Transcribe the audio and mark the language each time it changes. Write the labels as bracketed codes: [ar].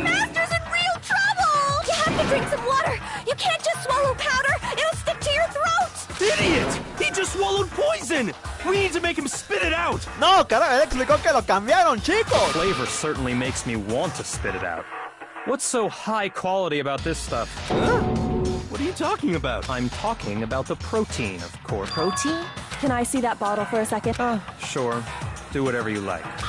[en] Master's in real trouble! You have to drink some water! You can't just swallow powder! It'll stick to your throat! Idiot! He just swallowed poison! We need to make him spit it out! [es] No, carajo, él explicó que lo cambiaron, chicos. [en] Flavor certainly makes me want to spit it out. What's so high quality about this stuff? Huh? What are you talking about? I'm talking about the protein, of course. Protein? Can I see that bottle for a second? Sure. Do whatever you like.